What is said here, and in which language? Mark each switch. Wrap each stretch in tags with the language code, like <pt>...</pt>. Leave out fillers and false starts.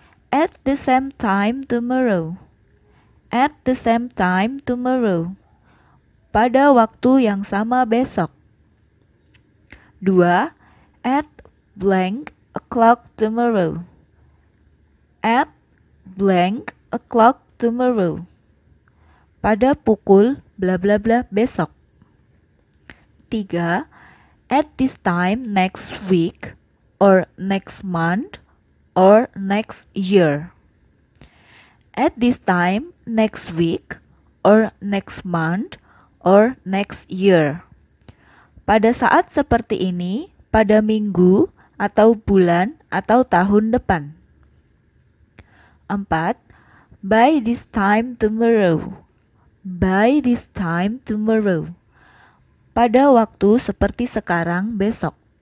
<en>At the same time tomorrow. At the same time tomorrow.</en> <id>Pada waktu yang sama besok. 2.</id> <en>At blank o'clock tomorrow. At blank o'clock tomorrow.</en> <id>Pada pukul bla bla bla besok. ketiga,</id> <en>at this time next week, or next month, or next year. At this time next week, or next month, or next year.</en> <id>Pada saat seperti ini, pada minggu, atau bulan, atau tahun depan. 4.</id> <en>By this time tomorrow. By this time tomorrow.</en> <id>Pada waktu seperti sekarang besok.</id>